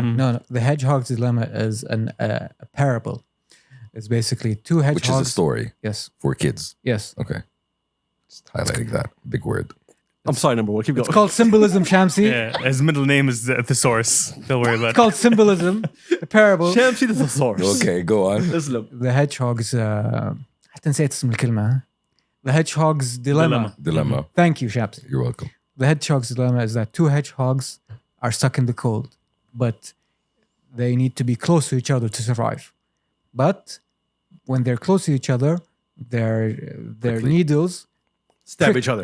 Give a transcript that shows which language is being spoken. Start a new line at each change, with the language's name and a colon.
English: No, the hedgehog's dilemma is a parable. It's basically two hedgehogs. Which is a story Yes. for kids. Yes. Okay. Just highlighting that. Big word. I'm sorry, number one. Keep going. It's called symbolism, Shamsi. Yeah, his middle name is the thesaurus. Don't worry about It's called symbolism. A parable. Shamsi the thesaurus. Okay, go on. Islam. The hedgehog's
Arabic: حتى نسيت اسم الكلمة.
English: The hedgehog's dilemma. Dilemma. Thank you, Shamsi. You're welcome. The hedgehog's dilemma is that two hedgehogs are stuck in the cold, but they need to be close to each other to survive. But when they're close to each other, their needles Stab each other.